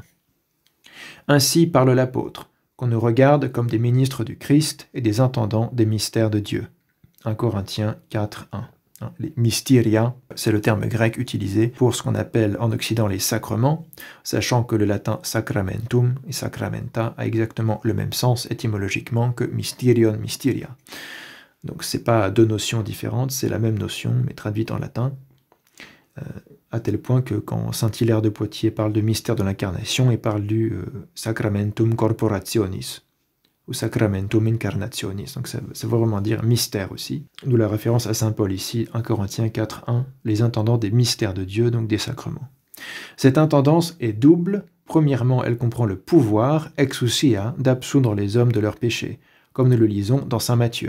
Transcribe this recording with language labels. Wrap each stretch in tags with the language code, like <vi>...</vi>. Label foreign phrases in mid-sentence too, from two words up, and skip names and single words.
<fr>Ainsi parle l'apôtre, qu'on nous regarde comme des ministres du Christ et des intendants des mystères de Dieu. 1 Corinthiens 4, 1. Les mysteria, c'est le terme grec utilisé pour ce qu'on appelle en Occident les sacrements, sachant que le latin sacramentum et sacramenta a exactement le même sens étymologiquement que mysterion, mysteria. Donc c'est pas deux notions différentes, c'est la même notion, mais traduite en latin, à tel point que quand saint Hilaire de Poitiers parle de mystère de l'incarnation, il parle du</fr> <la>sacramentum corporationis,</la> <fr>ou</fr> <la>sacramentum incarnationis,</la> <fr>donc ça veut vraiment dire mystère aussi. D'où la référence à saint Paul ici, 1 Corinthiens 4, 1, les intendants des mystères de Dieu, donc des sacrements. Cette intendance est double. Premièrement, elle comprend le pouvoir, exousia, d'absoudre les hommes de leurs péchés, comme nous le lisons dans saint Matthieu.</fr>